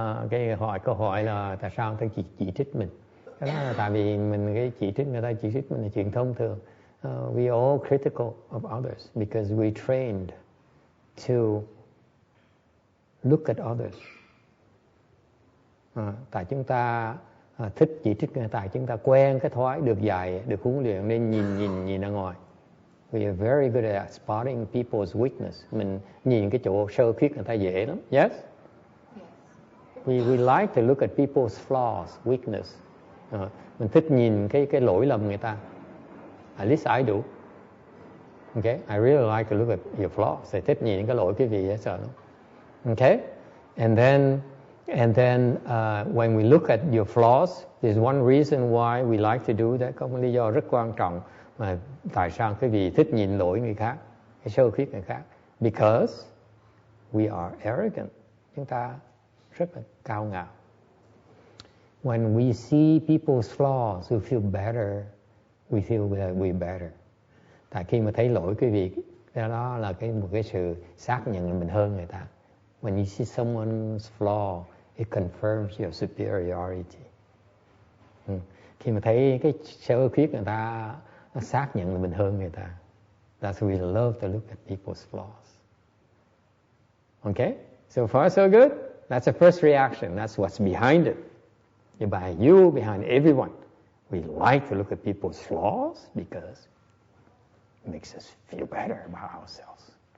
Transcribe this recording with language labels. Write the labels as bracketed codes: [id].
[vi] Cái câu hỏi là tại sao người ta chỉ trích mình? Cái đó là tại vì cái chỉ trích người ta chỉ trích mình là chuyện thông thường. [en] We all critical of others because we trained to look at others. [vi] Tại chúng ta thích chỉ trích người, tại chúng ta quen cái thói được dạy, được huấn luyện nên nhìn ra ngoài. [en] We are very good at spotting people's weakness. [vi] Mình nhìn cái chỗ sơ khuyết người ta dễ lắm. [en] Yes? We like to look at people's flaws, weakness. [vi] Mình thích nhìn cái lỗi lầm người ta. [en] At least I do. Okay? I really like to look at your flaws. [vi] Tôi thích nhìn cái lỗi cái gì dễ sợ lắm. Okay? [en] And then when we look at your flaws, there's one reason why we like to do that. [vi] Có một lý do rất quan trọng mà tại sao quý vị thích nhìn lỗi người khác, cái sơ khuyết người khác. [en] Because we are arrogant. [vi] Chúng ta rất là cao ngạo. [en] When we see people's flaws, we feel better. We feel that we're better. [vi] Tại khi mà thấy lỗi quý vị, đó là một cái sự xác nhận là mình hơn người ta. [en] When you see someone's flaw, it confirms your superiority. [vi] Khi mà thấy cái sơ khuyết người ta, nó xác nhận là mình hơn người ta. [en] That's why we love to look at people's flaws. Okay? So far so good? That's the first reaction. That's what's behind it. Behind you, behind everyone. We like to look at people's flaws because it makes us feel better about ourselves.